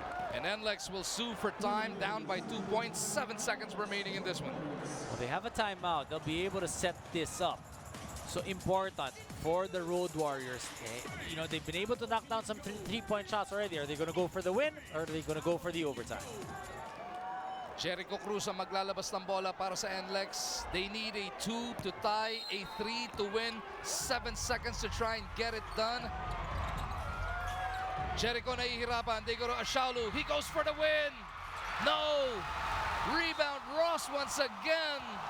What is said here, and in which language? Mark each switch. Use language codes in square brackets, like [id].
[en] And NLEX will sue for time, down by 2 points, 7 seconds remaining in this one. Well, they have a timeout. They'll be able to set this up. So important for the Road Warriors. You know, they've been able to knock down some three-point shots already. Are they going to go for the win or are they going to go for the overtime? [tl] Jericho Cruz ang maglalabas ng bola para sa NLEX. [en] They need a 2 to tie, a 3 to win. 7 seconds to try and get it done. Jericho [tl] nahihirapan. [en] They go to Ashaulu. He goes for the win. No! Rebound Ross once again.